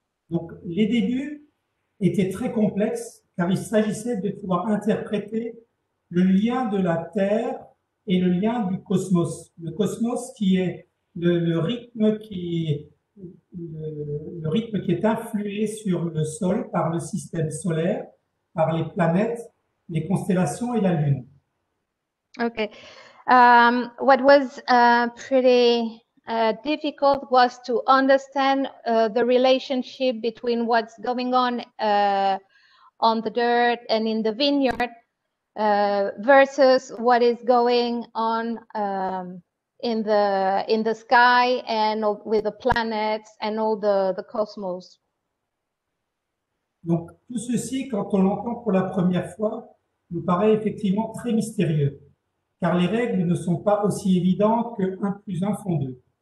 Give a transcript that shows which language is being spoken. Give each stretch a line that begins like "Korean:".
French: Donc, les débuts étaient très complexes car il s'agissait de pouvoir interpréter le lien de la Terre et le lien du cosmos. Le cosmos qui est le rythme qui est influé sur le sol par le système solaire, par les planètes, les constellations et la Lune.
English: Okay. What was pretty difficult was to understand the relationship between what's going on the dirt and in the vineyard versus what is going on in the sky and with the planets and all the cosmos.
French: Donc, tout ceci, quand on l'entend pour la première fois, nous paraît effectivement très mystérieux, car les règles ne sont pas aussi évidentes que 1 plus 1 font 2.